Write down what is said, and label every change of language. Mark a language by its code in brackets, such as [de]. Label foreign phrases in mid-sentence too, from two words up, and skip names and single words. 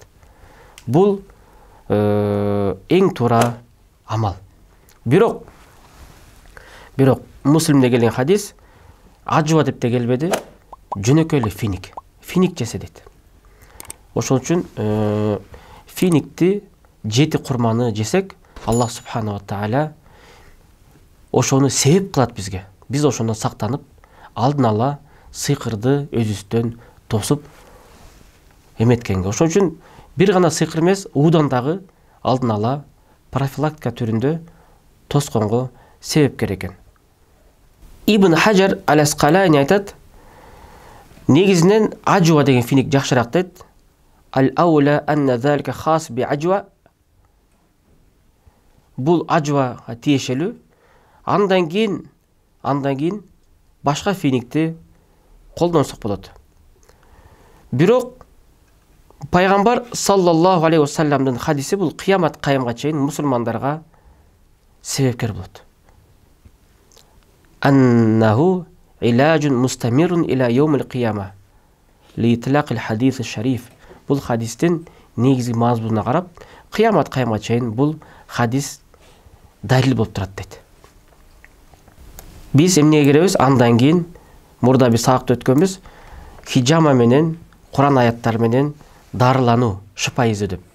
[ky] Бул эң туура амал. Бирок Муслимде келген хадис ажва деп те келбеди, жөнөкөй эле финик жесе дейт. Ошол үчүн финикти 7 курманы жесек, Аллах [ar] سبحانه تعالى [ky] ошону себеп кылат бизге. Биз ошондон сактанып, алдын ала сыйкырды өзүбүздөн тосуп эметкенге. Ошон үчүн бир гана сыйкыр эмес, уудан дагы алдын ала профилактика түрүндө тосконго себепкер экен. Ибн Хаджар ал-Асқалани айтат: негизинен ажва деген финик жакшыраак дейт. [ar] الأولى أن ذلك خاص بالعجوة. [ky] Бул ажвага тиешелүү. Андан кийин башка финикти колдонсок болот. Бирок пайгамбар [ar] صلى الله عليه وسلم [ky] хадиси бул кыямат кайымга чейин мусулмандарга себепкер болот. [ar] أنه علاج مستمر إلى يوم القيامة لإطلاق الحديث الشريف. [ky] Бул хадистин негизги мазмунуна карап, кыямат кайымга чейин бул хадис далил болуп турат дейт. Биз эмнеге киребиз? Андан кийин мурда биз сабакта өткөнбүз, хижама менен, Куран аяттары менен дарылануу, шыпа изүү деп.